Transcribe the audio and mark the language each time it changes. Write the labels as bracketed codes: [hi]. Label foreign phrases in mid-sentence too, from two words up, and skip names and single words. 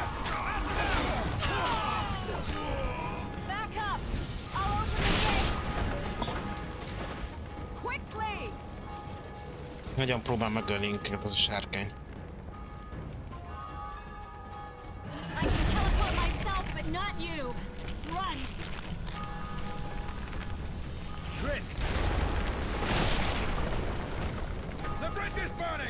[en] Back up! I'll open the gate! [hu] Nagyon próbál megölni minket az a sárkány. [en] I can teleport myself, but not you. Run! Chris! The bridge is burning!